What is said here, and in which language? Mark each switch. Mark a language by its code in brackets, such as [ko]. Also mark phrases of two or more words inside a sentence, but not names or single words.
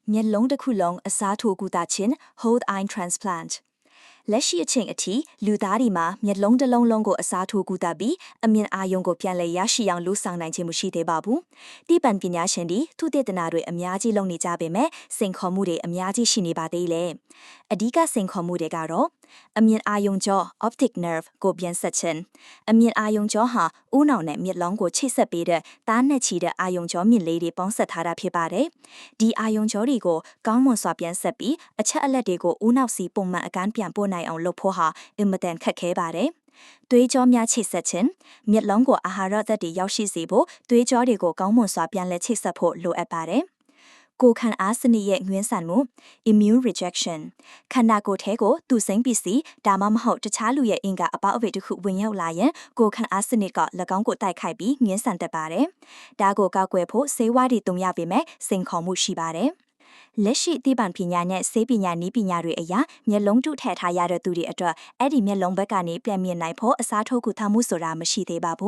[my] မျက်လုံးတစ်ခုလုံးအစားထိုးကုသခြင်း [en] Whole Eye Transplant [my] လက်ရှိအချိန်အထိလူသားတွေမှာမျက်လုံးတစ်လုံးလုံးကိုအစားထိုးကုသပြီးအမြင်အာရုံကိုပြန်လည်ရရှိအောင်လှူဆောင်နိုင်ခြင်းမရှိသေးပါဘူး။တိပံပညာရှင်တွေသူတေသနာတွေအများကြီးလုပ်နေကြပေမဲ့စိန်ခေါ်မှုတွေအများကြီးရှိနေ ပါသေးတယ်။အဓိကစိန်ခေါ်မှုတွေကတော့အမြင်အာရုံကြော [en] optic nerve [my] ကိုပြန်ဆက်ခြင်းအမြင်အာရုံကြောဟာဦးနှောင်နဲ့မျက်လုံးကိုချိတ်ဆက်ပေးတဲ့သားနဲ့ချီတဲ့အာရုံကြောမြင့်လေးတွေပေါင်းဆက်ထားတာဖြစ်ပါတယ်။ဒီအာရုံ ကြောတွေကိုကောင်းမွန်စွာပြန်ဆက်ပြီးအချက်အလက်တွေကိုဦးနှောက်စီပုံမှန်အကန်းပြန်ပို့နိုင်အောင်လုပ်ဖို့ဟာအင်မတန်ခက်ခဲပါတယ်။သွေးကြောများချိတ်ဆက်ခြင်းမျက်လုံးကို အာဟာရဓာတ်တွေရောက်ရှိစေဖို့သွေးကြောတွေကိုကောင်းမွန်စွာပြန်လည်ချိတ်ဆက်ဖို့လိုအပ်ပါတယ်။ကိုခံအားစနစ်ရဲ့ငွင်းဆန်မှု [en] immune rejection [my] ခန္ဓာကိုယ်ထဲကိုသူစိမ့်ပစ္စည်းဒါမှမဟုတ်တခြားလူရဲ့အင်္ဂါအပေါက်အဝိတ်တစ်ခုဝင်ရောက်လာရင်ကိုခံအားစနစ်က၎င်းကိုတိုက်ခိုက်ပြီးငင်းဆန်တတ်ပါတယ်။ဒါကိုကောက်ွယ်ဖို့ဆေးဝါးတွေတုံရပေမဲ့စိန်ခေါ်မှုရှိပါတယ်။လက်ရှိသိပ္ပံပညာနဲ့ဆေးပညာနည်းပညာတွေအရမျက်လုံးတုထည့်ထားရတဲ့သူတွေအတွက်အဲ့ဒီမျက်လုံးဘက်ကနေပြန်မြင်နိုင်ဖို့အစားထိုးကုသမှုဆိုတာမရှိသေးပါ